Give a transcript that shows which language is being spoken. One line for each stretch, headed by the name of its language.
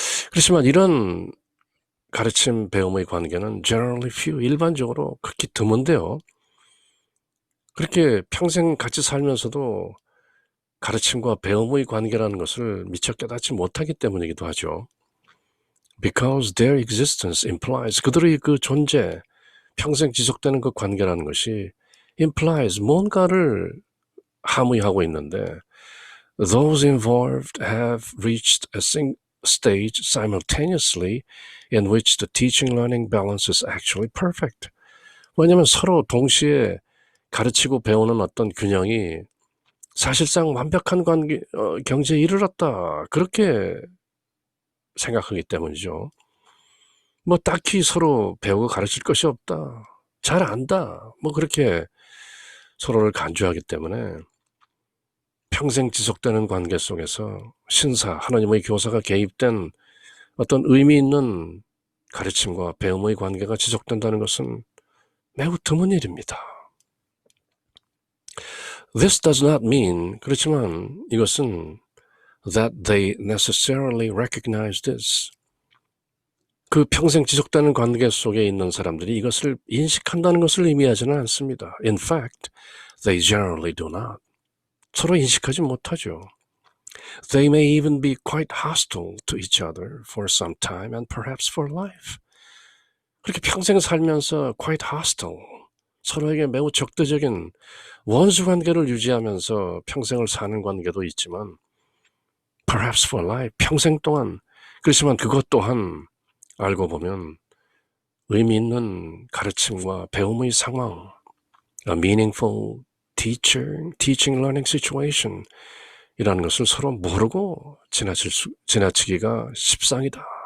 Korean: 그렇지만 이런 가르침, 배움의 관계는
English: generally few,
Korean: 일반적으로 그렇게 드문데요. 그렇게 평생 같이 살면서도 가르침과 배움의 관계라는 것을 미처 깨닫지 못하기 때문이기도 하죠.
English: Because their existence implies,
Korean: 그들의 그 존재, 평생 지속되는 그 관계라는 것이 implies, 뭔가를 함의하고 있는데
English: those involved have reached a stage simultaneously in which the teaching-learning balance is actually perfect.
Korean: 왜냐하면 서로 동시에 가르치고 배우는 어떤 균형이 사실상 완벽한 경지에 이르렀다, 그렇게 생각하기 때문이죠. 뭐 딱히 서로 배우고 가르칠 것이 없다, 잘 안다, 뭐 그렇게 서로를 간주하기 때문에 평생 지속되는 관계 속에서 신사, 하나님의 교사가 개입된 어떤 의미 있는 가르침과 배움의 관계가 지속된다는 것은 매우 드문 일입니다.
English: This does not mean,
Korean: 그렇지만 이것은
English: that they necessarily recognize this,
Korean: 그 평생 지속되는 관계 속에 있는 사람들이 이것을 인식한다는 것을 의미하지는 않습니다.
English: In fact, they generally do not.
Korean: 서로 인식하지 못하죠.
English: They may even be quite hostile to each other for some time and perhaps for life.
Korean: 그렇게 평생 살면서
English: quite hostile,
Korean: 서로에게 매우 적대적인 원수 관계를 유지하면서 평생을 사는 관계도 있지만
English: perhaps for life,
Korean: 평생 동안, 그렇지만 그것 또한 알고 보면 의미 있는 가르침과 배움의 상황,
English: a meaningful teaching learning situation,
Korean: 이라는 것을 서로 모르고 지나치기가 십상이다.